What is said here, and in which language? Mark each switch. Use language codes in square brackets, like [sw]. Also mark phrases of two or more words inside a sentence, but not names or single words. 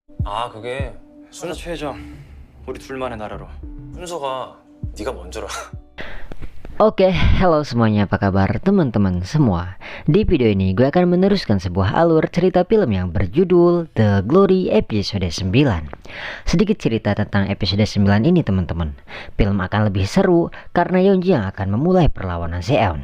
[ko] 아, 그게 최 회장, 우리 둘만의 나라로. 순서가 네가 먼저라. [id] Oke, halo semuanya, apa kabar teman-teman semua? Di video ini gue akan meneruskan sebuah alur cerita film yang berjudul The Glory episode 9. Sedikit cerita tentang episode 9 ini teman-teman. Film akan lebih seru karena Yeonji yang akan memulai perlawanan Seon.